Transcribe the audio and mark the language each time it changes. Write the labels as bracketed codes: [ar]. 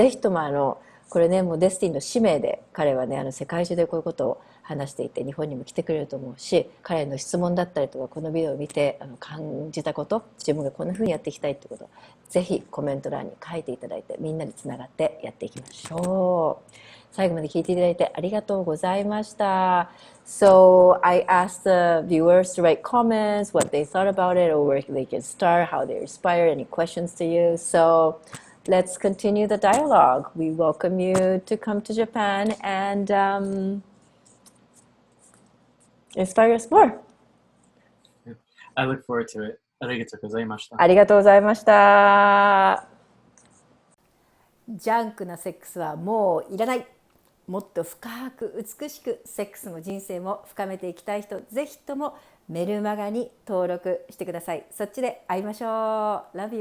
[ja] ぜひともこれね、もうデスティンの使命で、彼はね、世界中でこういうことを話していて、日本にも来てくれると思うし、彼の質問だったりとか、このビデオを見て感じたこと、自分がこんな風にやっていきたいってこと、ぜひコメント欄に書いていただいて、みんなでつながってやっていきましょう。最後まで聞いていただいてありがとうございました。 [en] So I asked the viewers to write comments, what they thought about it, or where they can start, how they're inspired, any questions to you. So let's continue the dialogue. We welcome you to come to Japan and inspire us more. I look forward to it. [ja] ありがとうございました。ありがとうございました。ジャンクなセックスはもういらない。もっと深く美しくセックスも人生も深めていきたい人、ぜひともメルマガに登録してください。そっちで会いましょう。 [en] Love you.